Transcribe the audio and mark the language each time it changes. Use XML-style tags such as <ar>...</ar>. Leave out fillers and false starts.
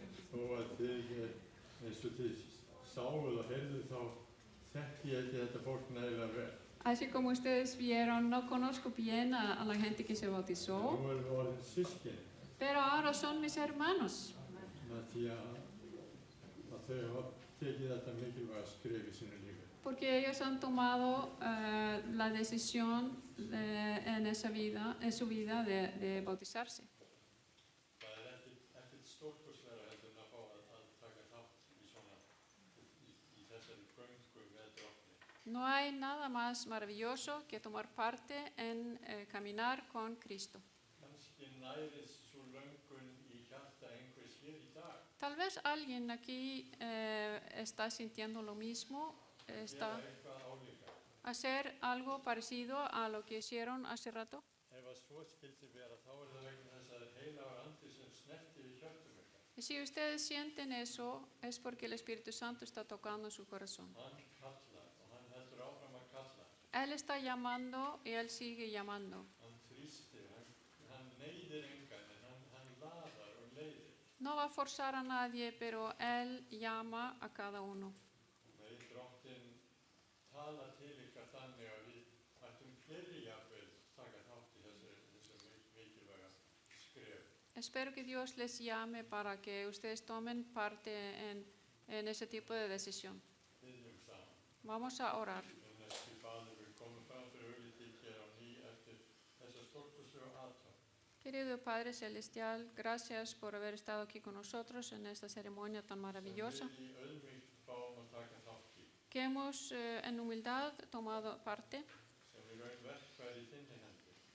<is>Þó að þið, eins og þið sáuð og heyrðuð, þá þekki ég ekki þetta fólk nægilega vel.</is> <es>Así como ustedes vieron, no conozco bien a la gente que se bautizó,</es> <is>Nú erum við orðin systkini,</is> <es>pero ahora son mis hermanos,</es> <is>með því að þau hafa tekið þetta mikilvæga skref í sínu lífi.</is> <es>porque ellos han tomado la decisión en su vida de bautizarse.</es> <is>Það er ekkert stórkostlegra heldur en að fá að taka þátt í svona, í þessari göngu með Drottni.</is> <es>No hay nada más maravilloso que tomar parte en caminar con Cristo.</es> <is>Kannski nærist sú löngun í hjarta einhvers hér í dag.</is> <es>Tal vez alguien aquí está sintiendo lo mismo,</es> <is>Gera</is> <es>está</es> <is>eitthvað álíka.</is> <es>hacer algo parecido a lo que hicieron hace rato.</es> <is>Ef að svo skildi vera, þá er það vegna þess að heilagur andi sem snerti við hjörtum ykkar.</is> <es>Y si ustedes sienten eso, es porque el Espíritu Santo está tocando su corazón.</es> <is>Hann kallar og hann heldur áfram að kalla.</is> <es>Él está llamando y Él sigue llamando.</es> <is>Hann þrýstir, hann neyðir engan, en hann laðar og leiðir.</is> <es>No va a forzar a nadie, pero Él llama a cada uno.</es> <is>Megi Drottinn tala til ykkar þannig að við ættum fleiri jafnvel taka þátt í þessu mikilvæga skref.</is> <es>Espero que Dios les llame para que ustedes tomen parte en ese tipo de decisión.</es> <is>Biðjum saman.</is> <es>Vamos a orar.</es> <is>Himneski Faðir, við komum fram fyrir augliti hér á ný eftir þessa stórkostlegu athöfn.</is> <es>Querido Padre Celestial, gracias por haber estado aquí con nosotros en esta ceremonia tan maravillosa,</es> <is>Við í auðmýkt fáum að taka þátt í,</is> <es>que hemos en humildad tomado parte,</es> <is>sem í raun verkfæri í þinni hendi.</is>